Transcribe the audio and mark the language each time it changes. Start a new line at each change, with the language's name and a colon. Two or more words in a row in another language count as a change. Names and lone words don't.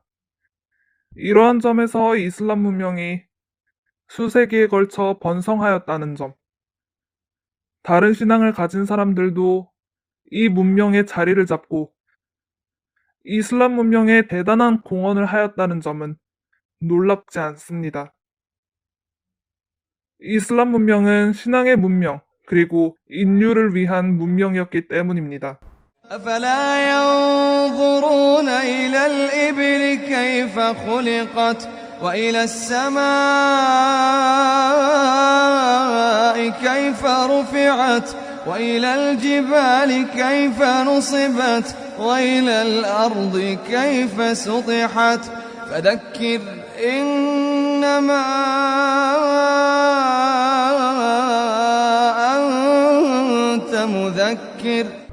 Korean: 이러한 점에서 이슬람 문명이 수세기에 걸쳐 번성하였다는 점, 다른 신앙을 가진 사람들도 이 문명의 자리를 잡고 이슬람 문명에 대단한 공헌을 하였다는 점은 놀랍지 않습니다. 이슬람 문명은 신앙의 문명, 그리고 인류를 위한 문명이었기 때문입니다.
Arabic: أفلا ينظرون إلى الإبل كيف خلقت وإلى السماء كيف رفعت وإلى الجبال كيف نصبت وإلى الأرض كيف سطحت فذكر إنما أنت مذكر